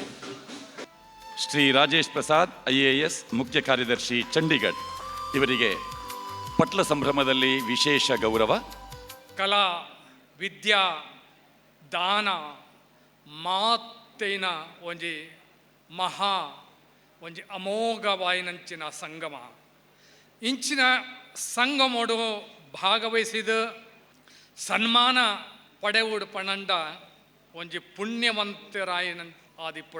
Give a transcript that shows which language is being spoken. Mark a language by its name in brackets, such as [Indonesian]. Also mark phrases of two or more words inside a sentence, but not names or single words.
[Kannada] ಶ್ರೀ ರಾಜೇಶ್ ಪ್ರಸಾದ್ IAS ಮುಖ್ಯ ಕಾರ್ಯದರ್ಶಿ ಚಂಡೀಗಢ ಇವರಿಗೆ ಪಟ್ಲ ಸಂಭ್ರಮದಲ್ಲಿ ವಿಶೇಷ ಗೌರವ. [Tulu] ಕಲಾ ವಿದ್ಯಾ ದಾನ ಮಾತೇನ ಒಂಜಿ ಮಹಾ ಒಂಜಿ ಅಮೋಘವಾಯಿನಂಚಿನ ಸಂಗಮ. ಇಂಚಿನ ಸಂಗಮೋಡು ಭಾಗವಹಿಸಿದ ಸನ್ಮಾನ ಪಡೆವುಡು ಪಣಂಡ ಒಂಜಿ ಪುಣ್ಯವಂತರಾಯಿನ ಆದಿಪ್ಪುಡ.